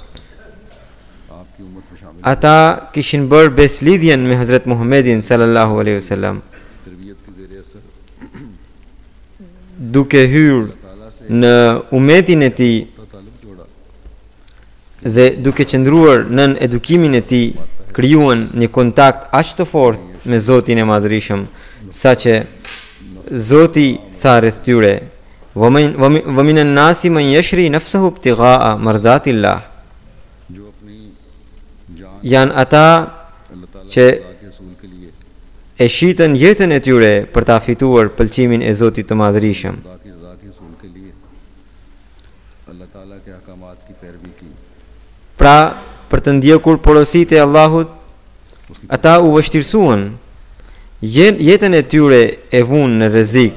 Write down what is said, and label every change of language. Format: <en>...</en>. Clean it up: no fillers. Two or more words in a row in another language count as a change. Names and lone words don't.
<sq>Ata kishin bërë beslidhjen me Hazret Muhammedin</sq> <ar>صلى الله عليه وسلم,</ar> <sq>duke hyrë në umetin e tij dhe duke qëndruar nën edukimin e tij, krijuan një kontakt aq të fortë me Zotin e Madhërisëm, saqë Zoti tha rreth tyre:</sq> <ar>"ومن الناس من يشري نفسه ابتغاء مرضات الله."</ar> <sq>Janë ata që e shitën jetën e tyre për ta fituar pëlqimin e Zotit të Madhërisëm. Pra, për të ndjekur porositë e Allahut, ata u vështirësuan, jetën e tyre e vunë në rrezik.</sq>